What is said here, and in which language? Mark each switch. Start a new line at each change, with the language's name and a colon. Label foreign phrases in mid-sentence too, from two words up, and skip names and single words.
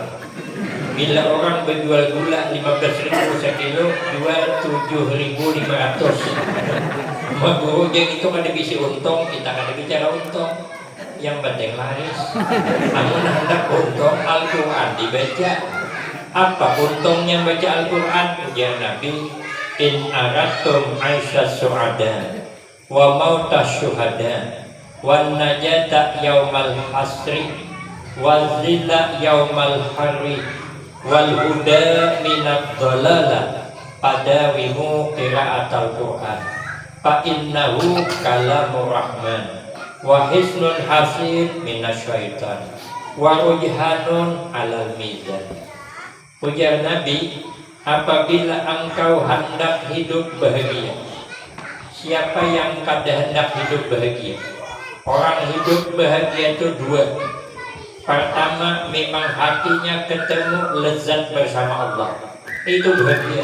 Banjar: Bila orang berjual gula 15.000 sekilo, jual 7.500. Mau guru yang itu kada bisa untung, kita kada bicara untung. Yang penting laris. Namun hendak untung Al-Quran dibaca. Apa untungnya baca Al-Quran? Ujian Nabi,
Arabic: إن أردتم عيش السعداء وموت الشهداء والنجاة يوم الحشر والظل يوم الحر والهدى من الضلالة فداوموا قراءة القرآن فإنه كلام الرحمن وحصن حصين من الشيطان ورجحان على الميزان.
Banjar: Ujar Nabi, apabila engkau hendak hidup bahagia, siapa yang kada hendak hidup bahagia? Orang hidup bahagia itu dua. Pertama, memang hatinya ketemu lezat bersama Allah, itu bahagia.